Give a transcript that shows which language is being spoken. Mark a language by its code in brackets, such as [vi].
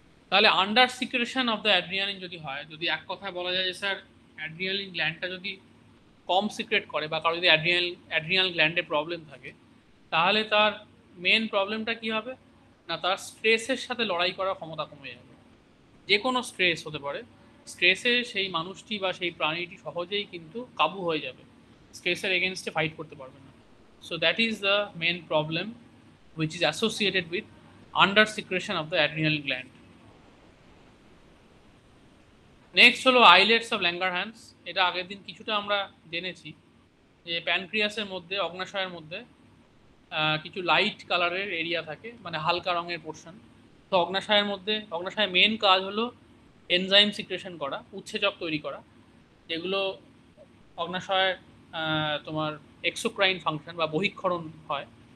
[bn] তাহলে [en] under secretion of the adrenaline [bn] যদি হয়, যদি এক কথায় বলা যায় যে স্যার অ্যাড্রিনালিন গ্ল্যান্ডটা যদি কম সিক্রেট করে বা কারো যদি অ্যাড্রিনাল গ্ল্যান্ডে প্রবলেম থাকে, তাহলে তার মেন প্রবলেমটা কী হবে না, তার স্ট্রেসের সাথে লড়াই করার ক্ষমতা কমে যাবে। যে কোনো স্ট্রেস হতে পারে, স্ট্রেসে সেই মানুষটি বা সেই প্রাণীটি সহজেই কিন্তু কাবু হয়ে যাবে, স্ট্রেসের এগেনস্টে ফাইট করতে পারবে না। [en] So that is the main problem which is associated with under secretion of the adrenal gland. [bn] Next হলো আইলেটস অফ ল্যাঙ্গারহ্যান্স। এটা আগের দিন কিছুটা আমরা জেনেছি যে প্যানক্রিয়াসের মধ্যে, অগ্নাশয়ের মধ্যে কিছু লাইট কালারের এরিয়া থাকে, মানে হালকা রঙের পোর্শন। তো অগ্নাশয়ের মেন কাজ হলো এনজাইম সিক্রেশন করা, উৎসেচক তৈরি করা, যেগুলো অগ্নাশয়ের তোমার এক্সোক্রাইন ফাংশন বা বহিঃক্ষরণ হয়।